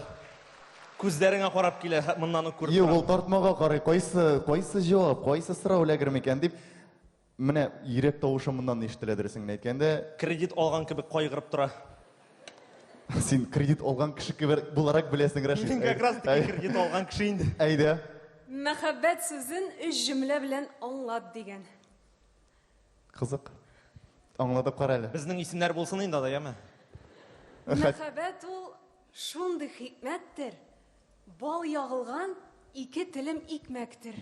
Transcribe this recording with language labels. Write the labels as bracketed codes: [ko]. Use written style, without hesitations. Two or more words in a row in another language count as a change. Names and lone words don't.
[tt] күзләреңә карап килә, моннан күреп. Юк, ул тартмага карый, кайсы җавап, кайсы сорау эләгер микән дип. Менә йөрәк тавышы моннан ишетелә дөресен әйткәндә. Кредит алган кебек кайгырып тора. Син кредит алган кеше кебек буларак беләсең, Рәшид. Мин [ru] как раз таки [tt] кредит алган кеше инде. Әйдә. Мәхәббәт сүзен 3 җөмлә белән аңлат дигән. Кызык. Аңладып кара әле. Безнең исемнәр булсын инде анда, яме? Мәхәббәт ул шундый хикмәттер. Бал ягылган 2 телем икмәктер.